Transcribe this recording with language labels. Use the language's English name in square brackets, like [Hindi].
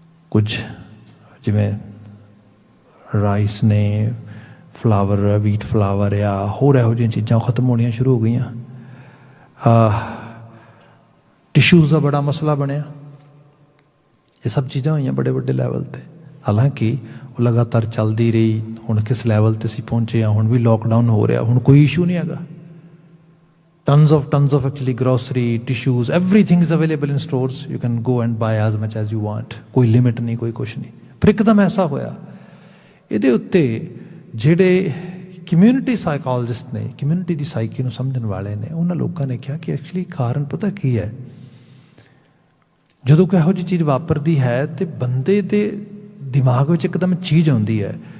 [Punjabi] ਕੁਝ ਜਿਵੇਂ ਰਾਈਸ ਨੇ, ਫਲਾਵਰ, ਵੀਟ ਫਲਾਵਰ ਆ, ਹੋਰ ਇਹੋ ਜਿਹੀਆਂ ਚੀਜ਼ਾਂ ਖਤਮ ਹੋਣੀਆਂ ਸ਼ੁਰੂ ਹੋ ਗਈਆਂ। ਟਿਸ਼ੂਜ਼ ਦਾ ਬੜਾ ਮਸਲਾ ਬਣਿਆ। ਇਹ ਸਭ ਚੀਜ਼ਾਂ ਹੋਈਆਂ ਬੜੇ ਵੱਡੇ ਲੈਵਲ 'ਤੇ। ਹਾਲਾਂਕਿ ਉਹ ਲਗਾਤਾਰ ਚੱਲਦੀ ਰਹੀ। ਹੁਣ ਕਿਸ ਲੈਵਲ ਤੇ ਅਸੀਂ ਪਹੁੰਚੇ ਹਾਂ, ਹੁਣ ਵੀ ਲੋਕਡਾਊਨ ਹੋ ਰਿਹਾ, ਹੁਣ ਕੋਈ ਇਸ਼ੂ ਨਹੀਂ ਹੈਗਾ। [English] tons of actually grocery, tissues, everything is available in stores. You can go and buy as much as you want. [Punjabi] ਕੋਈ ਲਿਮਿਟ ਨਹੀਂ, ਕੋਈ ਕੁਛ ਨਹੀਂ। ਪਰ ਇੱਕਦਮ ਐਸਾ ਹੋਇਆ। ਇਹਦੇ ਉੱਤੇ ਜਿਹੜੇ ਕਮਿਊਨਿਟੀ ਸਾਈਕੋਲੋਜਿਸਟ ਨੇ, ਕਮਿਊਨਿਟੀ ਦੀ ਸਾਈਕੀ ਨੂੰ ਸਮਝਣ ਵਾਲੇ ਨੇ, ਉਹਨਾਂ ਲੋਕਾਂ ਨੇ ਕਿਹਾ ਕਿ ਐਕਚੁਅਲੀ ਕਾਰਨ ਪਤਾ ਕੀ ਹੈ, ਜਦੋਂ ਕੋਈ ਇਹੋ ਜਿਹੀ ਚੀਜ਼ ਵਾਪਰਦੀ ਹੈ ਤੇ ਬੰਦੇ ਦੇ ਦਿਮਾਗ ਵਿੱਚ ਇੱਕਦਮ ਚੀਜ਼ ਆਉਂਦੀ ਹੈ।